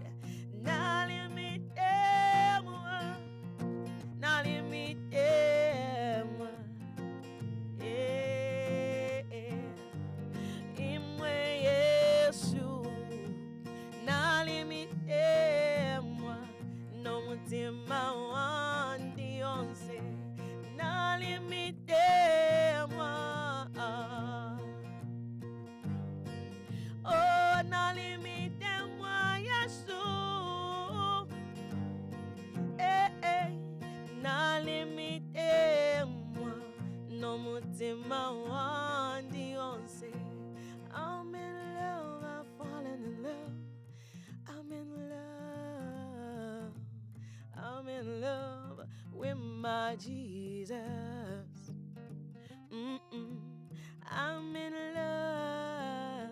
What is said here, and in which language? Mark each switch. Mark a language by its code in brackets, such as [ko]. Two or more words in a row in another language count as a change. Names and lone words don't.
[en] Now let me tell you, now let me tell you, [bem] Imwe Yesu. [en] Now let me tell you, [bem] no mutima wandi onse. [en] Now let me tell you. [bem] Oh, nalimite mwa Yesu. Nalimite mwa no mutima wandi onse. [en] I'm in love, I've fallen in love. I'm in love. I'm in love with my Jesus. I'm in love.